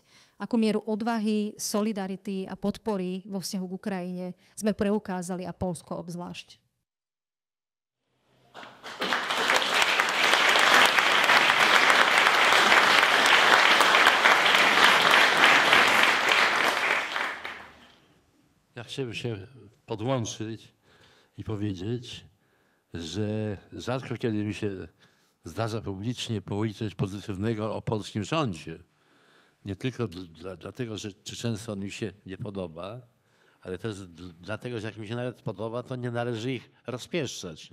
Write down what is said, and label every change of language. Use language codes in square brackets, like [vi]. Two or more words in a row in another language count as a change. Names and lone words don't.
[sk] Akú mieru odvahy, solidarity a podpory vo vzťahu k Ukrajine sme preukázali a Poľsko obzvlášť. [pl] Ja chciałbym się podłączyć i powiedzieć, że rzadko kiedy mi się zdarza publicznie powiedzieć coś pozytywnego o polskim rządzie. Nie tylko dlatego, że często on mi się nie podoba, ale też dlatego, że jak mi się nawet podoba, to nie należy ich rozpieszczać.